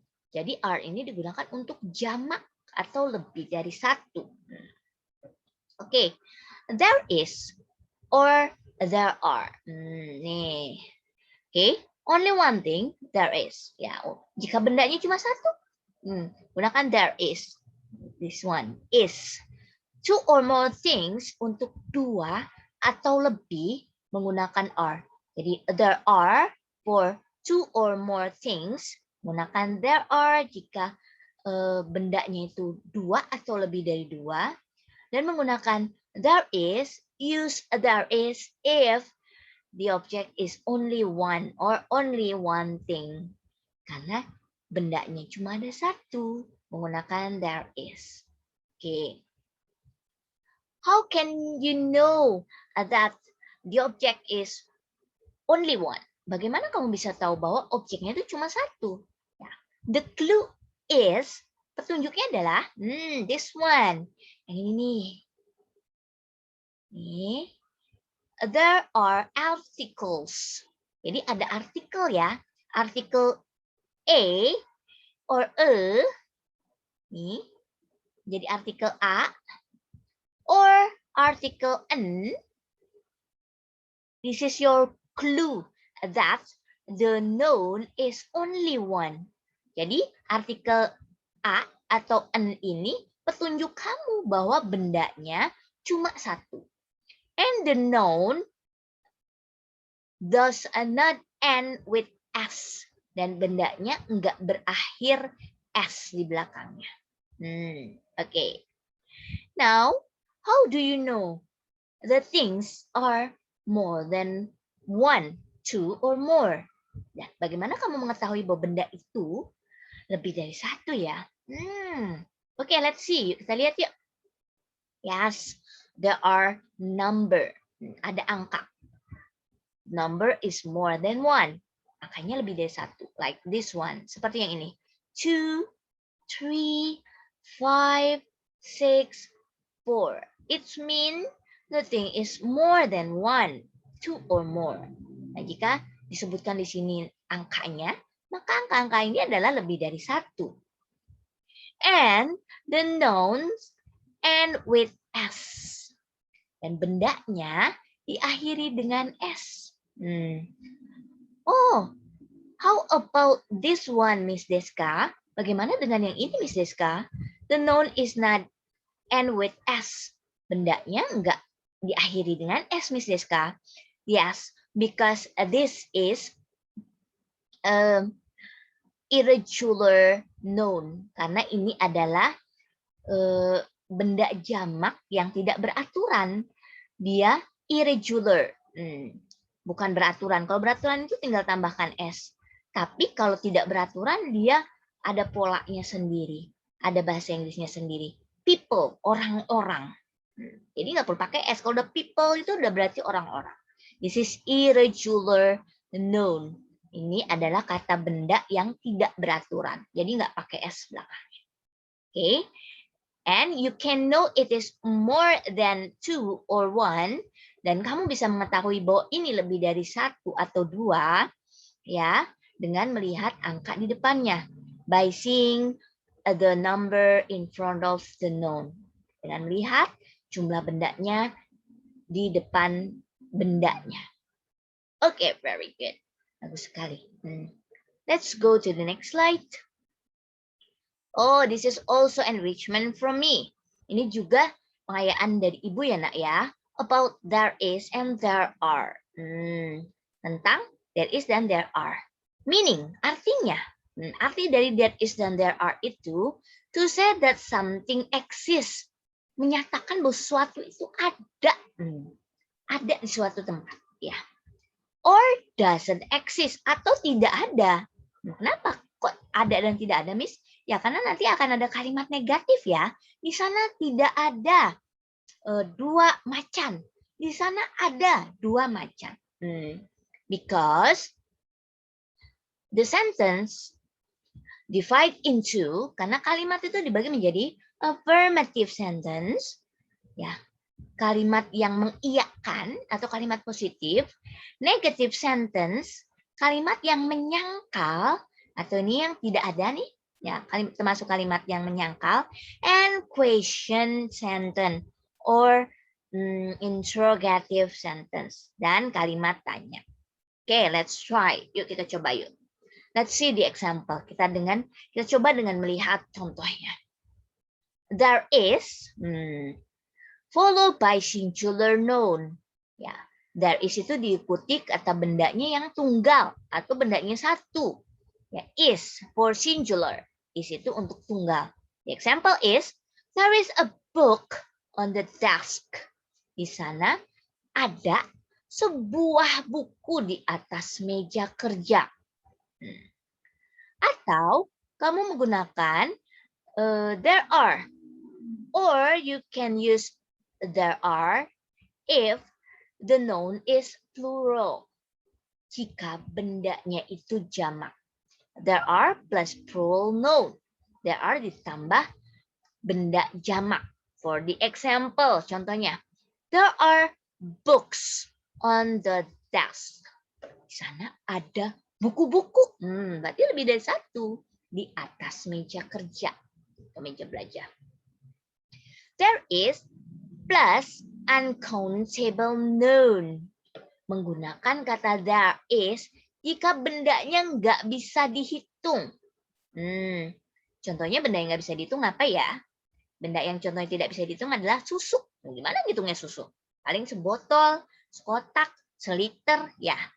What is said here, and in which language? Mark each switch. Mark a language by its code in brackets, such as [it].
[id] Jadi are ini digunakan untuk jamak atau lebih dari satu. [en] Okay, there is or there are. [id] Nih, [en] okay, only one thing there is. [id] Ya, jika bendanya cuma satu, gunakan there is. [en] This one is. 2 or more things [id] untuk 2 atau lebih menggunakan are. [en] Jadi there are for 2 or more things, menggunakan there are [id] jika bendanya itu 2 atau lebih dari 2, dan menggunakan [en] there is, use there is if the object is only one or only one thing. [id] Karena bendanya cuma ada satu, menggunakan there is. [en] Okay. How can you know that the object is only one? [id] Bagaimana kamu bisa tahu bahwa objeknya itu cuma satu? Ya. [en] The clue is, [id] petunjuknya adalah [en] this one. [id] Yang ini nih. Nih. [en] There are articles. [id] Jadi ada artikel ya. Artikel A or E. Nih. Jadi artikel A. [en] Or article N, this is your clue that the noun is only one. [id] Jadi artikel A atau N ini petunjuk kamu bahwa bendanya cuma satu. [en] And the noun does not end with S. [id] Dan bendanya enggak berakhir S di belakangnya. [en] Okay. Now, how do you know the things are more than 1, 2, or more? [id] Nah, bagaimana kamu mengetahui bahwa benda itu lebih dari satu ya? [en] Okay, let's see. [id] Kita lihat yuk. [en] Yes, there are number. [id] Ada angka. [en] Number is more than 1. [id] Angkanya lebih dari satu. [en] Like this one. [id] Seperti yang ini. [en] 2, 3, 5, 6, 4. It means the thing is more than 1, 2 or more. [id] Nah, jika disebutkan di sini angkanya, maka angka-angka ini adalah lebih dari 1. [en] And the nouns end with S. [id] Dan bendanya diakhiri dengan S. [en] Oh, how about this one, Miss Deska? [id] Bagaimana dengan yang ini, Miss Deska? [en] The noun is not end with S. [id] Bendanya enggak diakhiri dengan S, Miss Deska. [en] Yes, because this is irregular noun. [id] Karena ini adalah benda jamak yang tidak beraturan. Dia irregular. Bukan beraturan. Kalau beraturan itu tinggal tambahkan S. Tapi kalau tidak beraturan, dia ada polanya sendiri. Ada bahasa Inggrisnya sendiri. People, orang-orang. Jadi nggak perlu pakai S. Kalau udah people itu udah berarti orang-orang. [en] This is irregular noun. [id] Ini adalah kata benda yang tidak beraturan. Jadi nggak pakai S belakangnya. Okay. [en] And you can know it is more than 2 or 1. [id] Dan kamu bisa mengetahui bahwa ini lebih dari 1 atau 2. Ya, dengan melihat angka di depannya. [en] By seeing the number in front of the noun. [id] Dengan melihat jumlah bendanya di depan bendanya. [en] Okay, very good. [id] Bagus sekali. [en] Let's go to the next slide. Oh, this is also enrichment from me. [id] Ini juga pengayaan dari ibu ya nak ya. [en] About there is and there are. [id] Tentang there is dan there are. Meaning, artinya. Arti dari there is dan there are itu [en] to say that something exists. [id] Menyatakan bahwa sesuatu itu ada. Ada di suatu tempat. Ya. [en] Or doesn't exist. [id] Atau tidak ada. Kenapa kok ada dan tidak ada, Miss? Ya, karena nanti akan ada kalimat negatif ya. Di sana tidak ada 2 macan. Di sana ada 2 macan. [en] Because the sentence divide into, [id] karena kalimat itu dibagi menjadi affirmative sentence, ya, kalimat yang mengiyakan atau kalimat positif, negative sentence, kalimat yang menyangkal, atau ini yang tidak ada nih, ya, termasuk kalimat yang menyangkal, [en] and question sentence or interrogative sentence, [id] dan kalimat tanya. [en] Oke, let's try. [id] Yuk kita coba yuk. [en] Let's see the example. [id] Kita coba dengan melihat contohnya. [en] There is followed by singular noun. [id] Ya, there is itu diikuti kata bendanya yang tunggal atau bendanya satu. [en] Ya, is for singular. [id] Is itu untuk tunggal. [en] The example is, there is a book on the desk. [id] Di sana ada sebuah buku di atas meja kerja. Atau kamu menggunakan there are. [en] Or you can use there are if the noun is plural. [id] Jika bendanya itu jamak. [en] There are plus plural noun. [id] There are ditambah benda jamak. [en] For the example, [id] contohnya. [en] There are books on the desk. [id] Di sana ada buku-buku. Berarti lebih dari satu. Di atas meja kerja. Atau meja belajar. [en] There is plus uncountable noun. [id] Menggunakan kata there is jika bendanya nggak bisa dihitung. Contohnya benda yang nggak bisa dihitung apa ya? Benda yang contohnya tidak bisa dihitung adalah susu. Gimana ngitungnya susu? Paling sebotol, sekotak, seliter, ya.